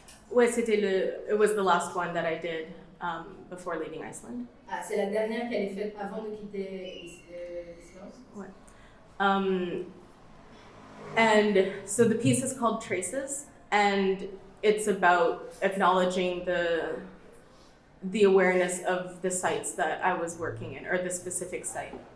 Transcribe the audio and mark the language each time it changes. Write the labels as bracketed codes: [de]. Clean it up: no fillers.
[en] Ouais, it was the last one that I did before leaving Iceland. [fr] Ah, c'est la dernière qu'elle est faite avant de quitter l'Islande. Ouais. [en] And so the piece is called Traces, and it's about acknowledging the awareness of the sites that I was working in, or the specific site.